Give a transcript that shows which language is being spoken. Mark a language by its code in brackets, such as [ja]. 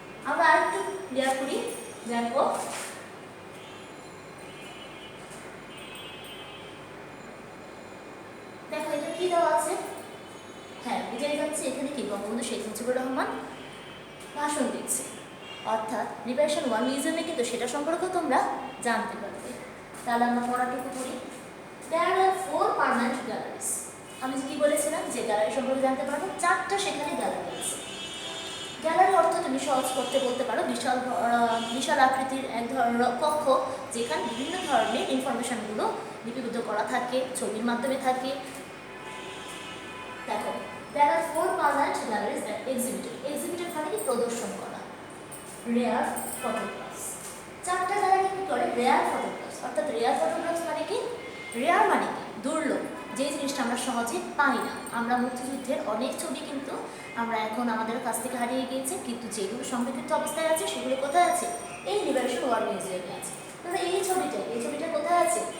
[bn] আমরা আরেকটু ক্লিয়ার করি। দেখো এটা কি দেওয়া আছে? হ্যাঁ, বুঝাই যাচ্ছে এখানে কি বঙ্গবন্ধু শেখ মুজিবুর রহমান ভাষণ দিচ্ছে, অর্থাৎ লিবারেশন ওয়ার মিউজিয়ামে কিন্তু সেটা সম্পর্কেও তোমরা জানতে পারবে। তাহলে আমরা পড়াটুকু করি। [en] There are 4 permanent galleries. [bn] আমি কি বলেছিলাম যে গ্যালারি সম্পর্কে জানতে পারবো, 4টা সেখানে গ্যালারি আছে। গ্যালারি অর্থ তুমি সহজ করতে বলতে পারো বিশাল আকৃতির এক ধরনের কক্ষ, যেখানে বিভিন্ন ধরনের ইনফরমেশনগুলো লিপিবদ্ধ করা থাকে, ছবির মাধ্যমে থাকে। দেখো [en] there are 4 permanent galleries that exhibited [bn] মানে কি প্রদর্শন করা। রেয়ার ফটোগ্রাফস, 4টা গ্যালারি কি করে? রেয়ার ফটোগ্রাফস, অর্থাৎ রেয়ার ফটোগ্রাফস মানে কি? রেয়ার মানে কি? দুর্লভ, যে জিনিসটা আমরা সহজে পাই না। আমরা মুক্তিযুদ্ধের অনেক ছবি কিন্তু আমরা এখন আমাদের কাছ থেকে হারিয়ে গিয়েছে, কিন্তু যেগুলো সংরক্ষিত অবস্থায় আছে সেগুলো কোথায় আছে? এই লিবারেশন ওয়ার মিউজিয়ামে আছে। তাহলে এই ছবিটা কোথায় আছে?